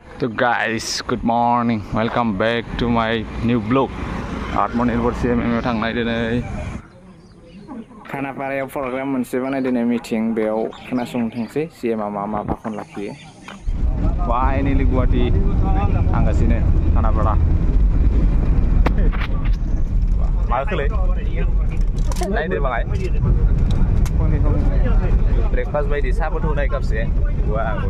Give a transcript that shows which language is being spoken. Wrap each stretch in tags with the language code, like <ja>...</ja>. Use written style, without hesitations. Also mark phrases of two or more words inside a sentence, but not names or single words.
<en>So guys, good morning. Welcome back to my new vlog.</en> <brx>Atmanirbhar CMM थांनाय दिनै खानापारायाव प्रग्राम मोनसे बानाय दिनै मिटिं बेयाव खोनासंनो थांसै CM मा भाखन लाखियो फाइनाली गुवाहाटी थांगासिनो खानापारा माखोलै नायदो बाङाय ब्रेकफास्ट बायदि साहाबोथ' होनाय कापसे गुवा</brx>